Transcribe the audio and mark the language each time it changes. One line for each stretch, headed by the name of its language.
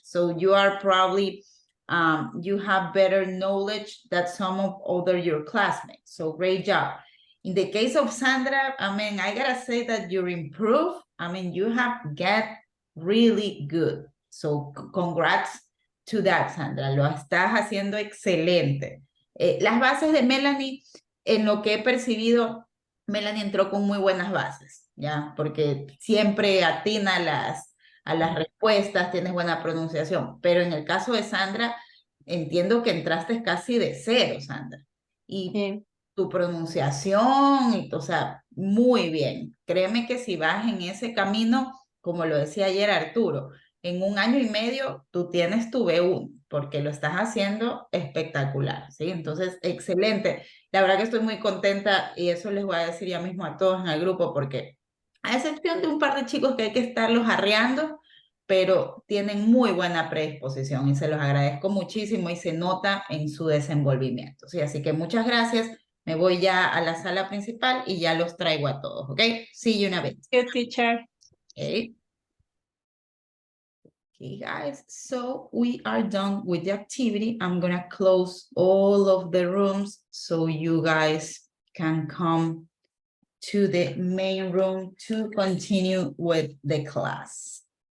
English: So you are probably you have better knowledge than some of other your classmates. So great job. In the case of Sandra, I mean, I gotta say that you improve. I mean, you have get really good. So congrats to that, Sandra.
Spanish: Lo estás haciendo excelente. Las bases de Melanie, en lo que he percibido, Melanie entró con muy buenas bases, ¿ya? Porque siempre atina a las respuestas, tienes buena pronunciación. Pero en el caso de Sandra, entiendo que entraste casi de 0, Sandra. Y tu pronunciación, o sea, muy bien. Créeme que si vas en ese camino, como lo decía ayer Arturo, en 1 año y medio tú tienes tu B1, porque lo estás haciendo espectacular, ¿sí? Entonces, excelente. La verdad que estoy muy contenta y eso les voy a decir ya mismo a todos en el grupo, porque a excepción de un par de chicos que hay que estarlos arreando, pero tienen muy buena predisposición y se los agradezco muchísimo y se nota en su desenvolvimiento. ¿Sí? Así que muchas gracias. Me voy ya a la sala principal y ya los traigo a todos, ¿ok?
English: See you in a bit. Good teacher. Okay. Okay, guys, so we are done with the activity. I'm gonna close all of the rooms so you guys can come to the main room to continue with the class.